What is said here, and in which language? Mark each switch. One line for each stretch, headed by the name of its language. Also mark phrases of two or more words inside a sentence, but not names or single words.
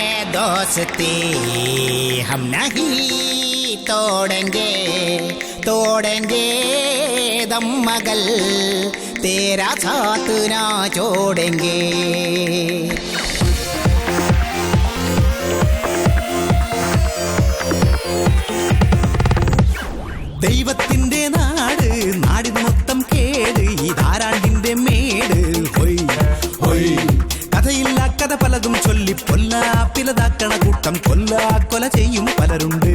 Hindi: दोस्ती हम नहीं तोड़ेंगे तोड़ेंगे दम मगल तेरा साथ ना छोड़ेंगे.
Malayalam: ദൈവത്തിന്റെ നാട് നാടിന് മൊത്തം കേട് ഈ ധാരാണ്ടിന്റെ മേട് ഹൊയ് ഹൊയ്. കഥയില്ല കഥ പലതും ചൊല്ലി പൊല്ലാപ്പിലതാക്കണ കൂട്ടം കൊല്ല ചെയ്യും പലരുണ്ട്.